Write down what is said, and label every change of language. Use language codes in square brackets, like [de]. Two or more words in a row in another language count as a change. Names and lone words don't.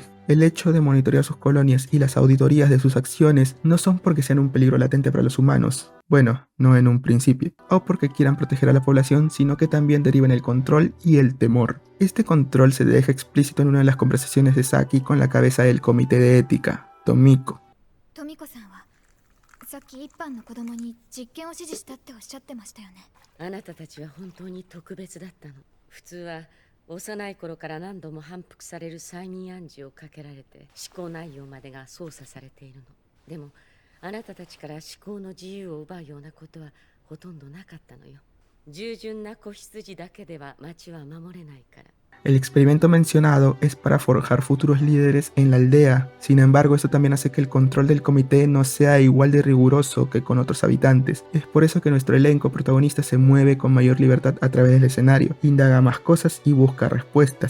[es] El hecho de monitorear sus colonias y las auditorías de sus acciones no son porque sean un peligro latente para los humanos, bueno, no en un principio, o porque quieran proteger a la población, sino que también derivan el control y el temor. Este control se deja explícito en una de las conversaciones de Saki con la cabeza del comité de ética, Tomiko. [ja] さっき一般の子供に実験を指示したっておっしゃってましたよね。あなたたちは本当に特別だったの。普通は幼い頃から何度も反復される催眠暗示をかけられて思考内容までが操作されているの。でもあなたたちから思考の自由を奪うようなことはほとんどなかったのよ。従順な子羊だけでは町は守れないから。 [es] El experimento mencionado es para forjar futuros líderes en la aldea. Sin embargo, esto también hace que el control del comité no sea igual de riguroso que con otros habitantes. Es por eso que nuestro elenco protagonista se mueve con mayor libertad a través del escenario, indaga más cosas y busca respuestas.